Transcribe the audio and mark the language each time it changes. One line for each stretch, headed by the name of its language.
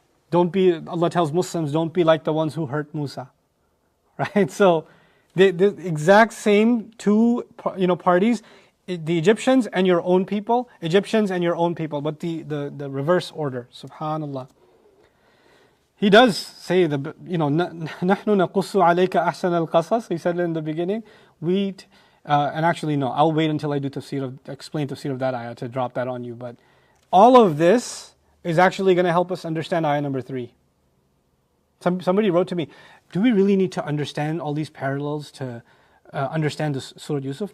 English: Don't be, Allah tells Muslims, don't be like the ones who hurt Musa. Right? So, the exact same two parties, the Egyptians and your own people, Egyptians and your own people, but the reverse order. Subhanallah.
Arabic: He does say, نَحْنُ نَقُصُّ عَلَيْكَ أَحْسَنَ الْقَصَصِ.
English: He said it in the beginning. And actually no, I'll wait until I do explain tafsir of that ayah to drop that on you. But all of this is actually going to help us understand ayah number 3. Somebody wrote to me, do we really need to understand all these parallels to understand the Surah Yusuf?